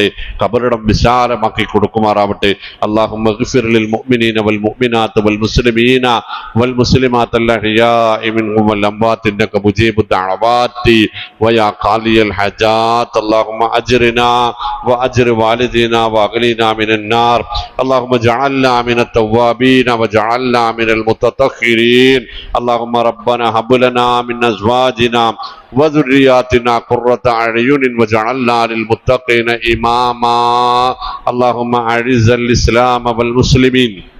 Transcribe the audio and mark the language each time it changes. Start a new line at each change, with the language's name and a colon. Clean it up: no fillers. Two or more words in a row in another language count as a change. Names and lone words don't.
Malayalam: ഖബറിടം വിശാലമാക്കി കൊടുക്കുമാറാവട്ടെ.
Arabic: اللهم اغفر للمؤمنين والمؤمنات والمسلمين والمسلمات الأحياء منهم والأموات إنك مجيب الدعوات ويا قاضي الحاجات. اللهم أجرنا وأجر والدينا وأعتقنا من النار. اللهم اجعلنا من التوابين واجعلنا من المتطهرين. اللهم ربنا هب لنا من ازواجنا وذرياتنا قرة اعين واجعلنا للمتقين اماما. اللهم اعز الاسلام والمسلمين.